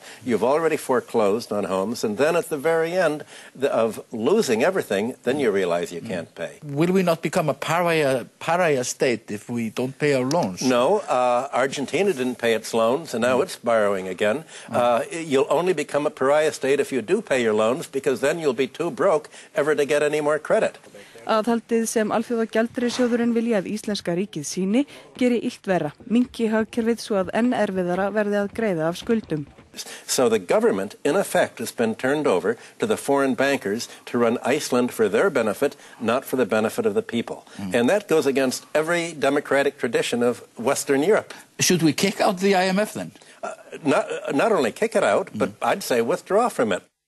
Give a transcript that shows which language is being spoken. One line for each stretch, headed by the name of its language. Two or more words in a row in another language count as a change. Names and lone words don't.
English: You've already foreclosed on homes. And then at the very end of losing everything, then you realize you can't pay. Will we not become a pariah state if we don't pay our loans? No, Argentina didn't pay its loans, and now it's borrowing again. You'll only become a pariah state if you do pay your loans, because then you'll be too broke ever to get any more credit.
Icelandic: Aðhaldið sem Alþjóðagjaldeyrissjóðurinn vilja að íslenska ríkið síni geri illt verra, minnki hagkerfið svo að enn erfiðara verði að greiða af skuldum.
English: So the government, in effect, has been turned over to the foreign bankers to run Iceland for their benefit, not for the benefit of the people. And that goes against every democratic tradition of Western Europe. Should we kick out the IMF then? Not only kick it out, but I'd say withdraw from it.